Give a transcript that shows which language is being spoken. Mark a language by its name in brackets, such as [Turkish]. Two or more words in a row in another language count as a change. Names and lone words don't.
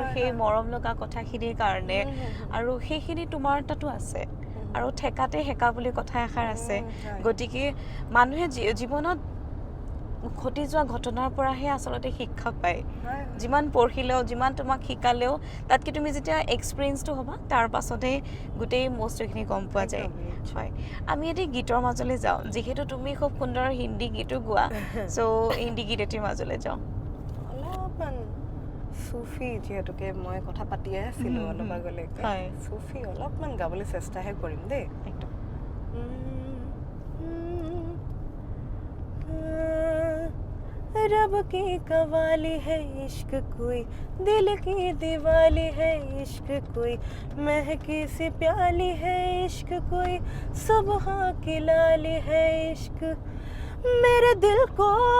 [Assamese] সেই মৰম লগা কথাখিনিৰ কাৰণে আৰু সেইখিনি তোমাৰ তাতো আছে আৰু ঠেকাতে সেকা বুলি কথা এষাৰ আছে গতিকে মানুহে জীৱনত ঘটি যোৱা ঘটনাৰ পৰাহে আচলতে শিক্ষা পায় যিমান পঢ়িলেও যিমান তোমাক শিকালেও তাতকৈ তুমি যেতিয়া এক্সপিৰিয়েঞ্চটো হ'বা তাৰ পাছতেই গোটেই বস্তুখিনি গম পোৱা যায় হয় আমি এতিয়া গীতৰ মাজলৈ যাওঁ যিহেতু তুমি খুব সুন্দৰ হিন্দী গীতো গোৱা চ' হিন্দী গীত এটিৰ মাজলৈ যাওঁ অলপমান সুফি যিহেতুকে মই কথা পাতিয়ে আছিলোঁ অলপ আগলৈকে সুফি অলপমান গাবলৈ চেষ্টাহে কৰিম দেই একদম [Hindi] रब की कवाली है इश्क कोई दिल की दीवाली है इश्क कोई महकी सी प्याली है इश्क कोई सुबह की लाली है इश्क मेरे दिल को